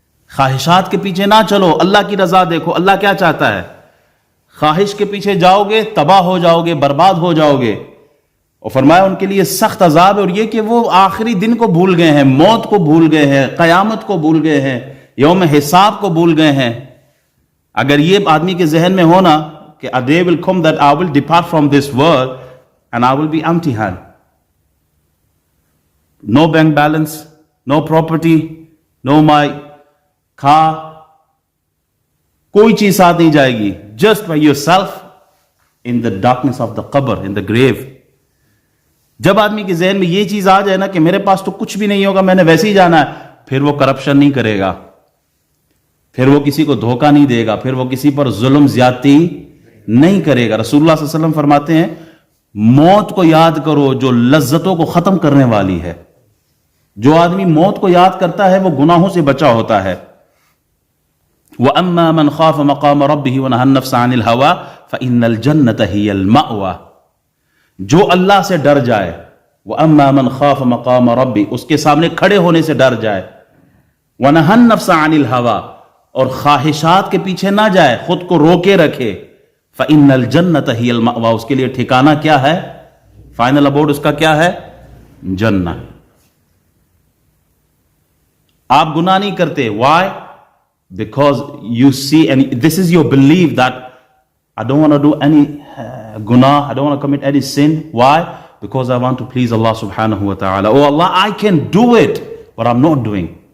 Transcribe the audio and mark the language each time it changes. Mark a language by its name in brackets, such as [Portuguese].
[Urdu] خواہشات کے پیچھے نہ چلو، اللہ کی رضا دیکھو. اللہ کیا چاہتا ہے؟ خواہش کے پیچھے جاؤ گے تباہ ہو جاؤ گے، برباد ہو جاؤ گے. اور فرمایا ان کے لیے سخت عذاب ہے. اور یہ کہ وہ آخری دن کو بھول گئے ہیں، موت کو بھول گئے ہیں، قیامت کو بھول گئے ہیں، یوم حساب کو بھول گئے ہیں. اگر یہ آدمی کے ذہن میں ہونا کہ [English] a day will come that I will depart from this world and I will be empty hand, no bank balance, no property, no my [Urdu] کھا, کوئی چیز ساتھ نہیں جائے گی. [English] Just by yourself in the darkness of the qabr, in the grave. [Urdu] جب آدمی کے ذہن میں یہ چیز آ جائے نا کہ میرے پاس تو کچھ بھی نہیں ہوگا, میں نے ویسے ہی جانا ہے, پھر وہ کرپشن نہیں کرے گا, پھر وہ کسی کو دھوکہ نہیں دے گا, پھر وہ کسی پر ظلم زیادتی نہیں کرے گا. رسول اللہ صلی اللہ علیہ وسلم فرماتے ہیں موت کو یاد کرو جو لذتوں کو ختم کرنے والی ہے. جو آدمی موت کو یاد کرتا ہے وہ گناہوں سے بچا ہوتا ہے. [Arabic] وَأَمَّا مَنْ خَافَ مَقَامَ رَبِّهِ وَنَهَى النَّفْسَ عَنِ الْهَوَىٰ فَإِنَّ الْجَنَّةَ هِيَ الْمَأْوَىٰ. [Urdu] جو اللہ سے ڈر جائے, [Arabic] وَأَمَّا مَنْ خَافَ مَقَامَ رَبِّهِ, [Urdu] اس کے سامنے کھڑے ہونے سے ڈر جائے, [Arabic] وَنَهَى النَّفْسَ عَنِ الْهَوَىٰ, [Urdu] اور خواہشات کے پیچھے نہ جائے, خود کو روکے رکھے, [Arabic] فَإِنَّ الْجَنَّةَ هِيَ الْمَأْوَىٰ, [Urdu] اس کے لیے ٹھکانہ کیا ہے, [English] final abode [Urdu] اس کا کیا ہے, جنت. آپ گناہ نہیں کرتے. [English] Why? Because you see, and this is your belief that I don't want to do any guna, I don't want to commit any sin. Why? Because I want to please Allah subhanahu wa ta'ala. Oh Allah, I can do it, but I'm not doing.